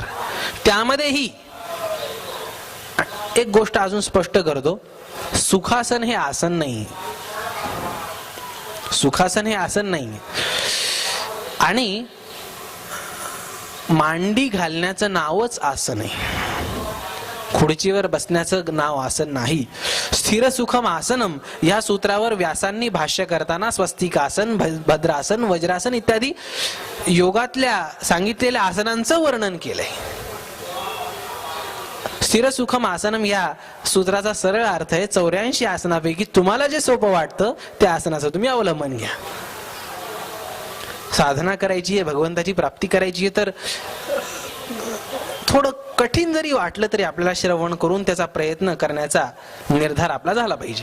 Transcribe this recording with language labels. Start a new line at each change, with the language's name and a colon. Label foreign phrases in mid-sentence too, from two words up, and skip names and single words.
Marathi: त्यामध्येही एक गोष्ट अजून स्पष्ट करतो, सुखासन हे आसन नाही. सुखासन हे आसन नाही आणि मांडी घालण्याचं नावच आसन आहे. खुर्चीवर बसण्याचं नाव आसन नाही.
Sanskrit: स्थिर सुखम आसनम
Marathi: या सूत्रावर व्यासांनी भाष्य करताना स्वस्तिकासन, भद्रासन, वज्रासन इत्यादी योगातल्या सांगितलेल्या आसनांचं वर्णन केलंय.
Sanskrit: स्थिर सुखम आसनम
Marathi: या सूत्राचा सरळ अर्थ आहे 84 आसनापैकी तुम्हाला जे सोपं वाटतं त्या आसनाचं तुम्ही अवलंबन घ्या. साधना करायची आहे, भगवंताची प्राप्ती करायची आहे, तर थोडं कठीण जरी वाटलं तरी आपल्याला श्रवण करून त्याचा प्रयत्न करण्याचा निर्धार आपला झाला पाहिजे.